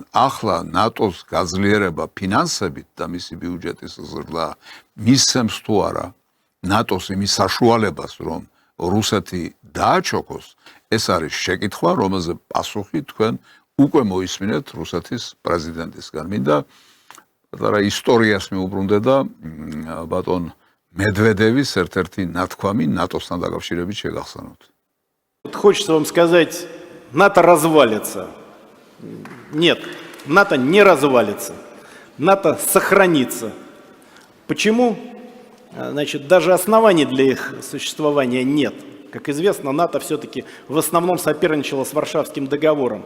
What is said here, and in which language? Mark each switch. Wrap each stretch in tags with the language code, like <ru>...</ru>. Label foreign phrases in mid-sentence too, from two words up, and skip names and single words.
<ka>ახლა ნატოს გაძლიერება ფინანსებით და მისი ბიუჯეტის ზრდა მისცემს თუ არა ნატოს იმის საშუალებას, რომ რუსეთი დააჩოქოს, ეს არის შეკითხვა, რომელზე პასუხი თქვენ უკვე მოისმინეთ რუსეთის პრეზიდენტისგან. მინდა პატარა ისტორიას მიუბრუნდე და ბატონ მედვედევის ერთ-ერთი ნათქვამი ნატოსთან დაკავშირებით შეგახსენოთ.</ka> <ru>Хочется вам сказать, НАТО развалится. Нет, НАТО не развалится. НАТО сохранится. Почему? Значит, даже оснований для их существования нет. Как известно, НАТО все-таки в основном соперничало с Варшавским договором.</ru>